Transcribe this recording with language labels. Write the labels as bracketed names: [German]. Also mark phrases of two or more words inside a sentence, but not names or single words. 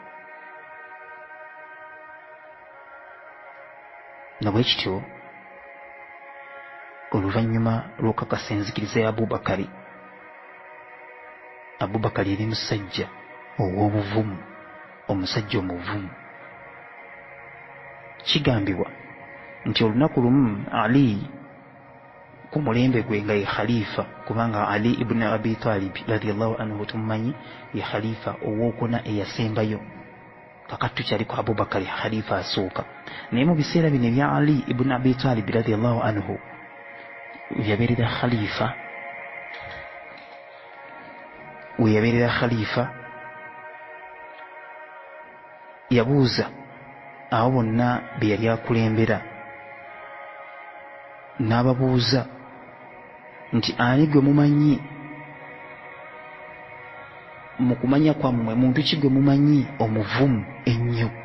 [Ganda] Na bwe kityo oluvannyuma lw'okukakasa enzikiriza ya Abubakari, Abubakari yali musajja ow'obuvumu, omusajja omuvumu. Kigambibwa nti olunaku lumu Ali ku mulembe gwe nga ye khalifa, kubanga Ali ibn Abi Talib [Arabic] رضي الله عنه [Ganda] tumumanyi ye khalifa owookuna eyasembayo, kakati tukyali ku Abubakari khalifa asooka. Naye mu biseera bino ebya Ali ibn Abi Talib [Arabic] رضي الله عنه [Ganda] yabeerera khalifa, yabuuza abo bonna be yali akulembera, n'ababuuza nti ani gwe mumanyi mu kumanya kwammwe, muntu ki gwe mumanyi omuvumu ennyo?